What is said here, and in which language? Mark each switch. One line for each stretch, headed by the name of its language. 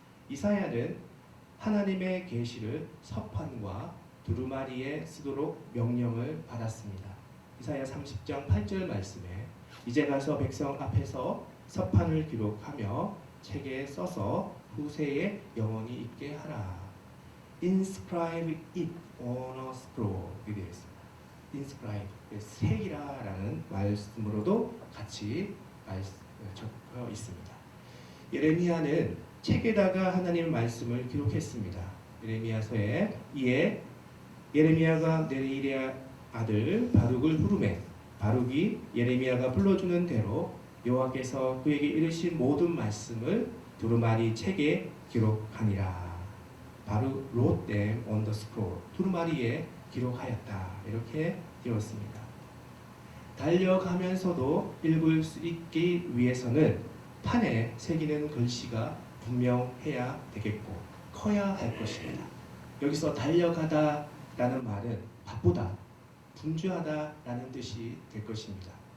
Korean: 이사야는 하나님의 계시를 서판과 두루마리에 쓰도록 명령을 받았습니다. 이사야 30장 8절 말씀에 이제 가서 백성 앞에서 서판을 기록하며 책에 써서 후세에 영원히 있게 하라.
English: Inscribe it on a scroll
Korean: 이렇게 되어 있습니다. Inscribe, 새기라라는 말씀으로도 같이 적혀 있습니다. 예레미야는 책에다가 하나님의 말씀을 기록했습니다. 예레미야서에 이에 예레미야가 네리랴 아들 바룩을 부르매 바룩이 예레미야가 불러주는 대로 여호와께서 그에게 이르신 모든 말씀을 두루마리 책에 기록하니라.
English: 바룩 wrote them on the scroll.
Korean: 두루마리에 기록하였다. 이렇게 되었습니다. 달려가면서도 읽을 수 있기 위해서는 판에 새기는 글씨가 분명해야 되겠고 커야 할 것입니다. 여기서 달려가다 라는 말은 바쁘다, 분주하다라는 뜻이 될 것입니다.